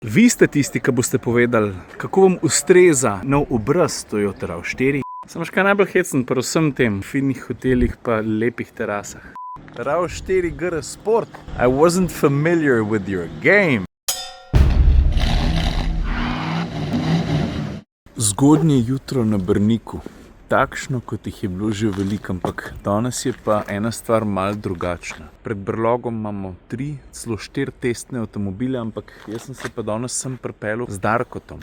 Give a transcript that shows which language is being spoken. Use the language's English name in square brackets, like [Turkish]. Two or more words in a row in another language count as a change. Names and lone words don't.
[Slovenian] Vi ste tisti, ki boste povedali, kako vam ustreza nov obraz Toyota RAV4. Sem še kaj najbolj hecen pri vsem tem finih hotelih pa lepih terasah. RAV4 GR Sport. [English] I wasn't familiar with your game. [Slovenian] Zgodnje jutro na Brniku. Takšno, kot jih je bilo že veliko, ampak danes je pa ena stvar malo drugačna. Pred brlogom imamo 3, celo 4 testne avtomobile, ampak jaz sem se pa danes sem pripeljal z Darkotom.